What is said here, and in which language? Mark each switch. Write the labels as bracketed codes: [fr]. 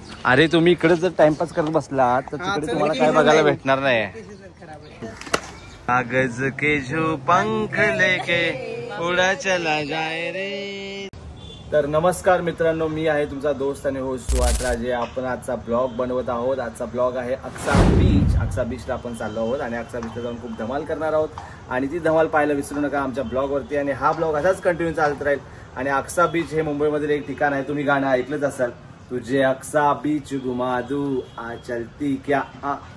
[mr] अरे तुम्ही इकडे जर टाइमपास करत बसला तर तिकडे तुम्हाला काय बघायला भेटणार नाही। [hi] कागज के जो पंख लेके उड़ा चला जाए रे। [mr] तर नमस्कार मित्रांनो, मी आहे तुमचा दोस्त आणि होस्ट सुहास राजे। आपण आजचा ब्लॉग बनवत आहोत। आजचा ब्लॉग आहे अक्सा बीच। अक्सा बीचला आपण चाललो आहोत आणि अक्सा बीचला जाऊन खूप धमाल करणार आहोत आणि ती धमाल पाहायला विसरू नका आमच्या ब्लॉगवरती। आणि हा ब्लॉग असाच कंटिन्यू चालत राहील। आणि अक्सा बीच हे मुंबईमधील एक ठिकाण आहे, तुम्ही गाणं ऐकलंच असाल, [hi] तुझे अक्सा बीच घुमा दू आ चलती क्या आ।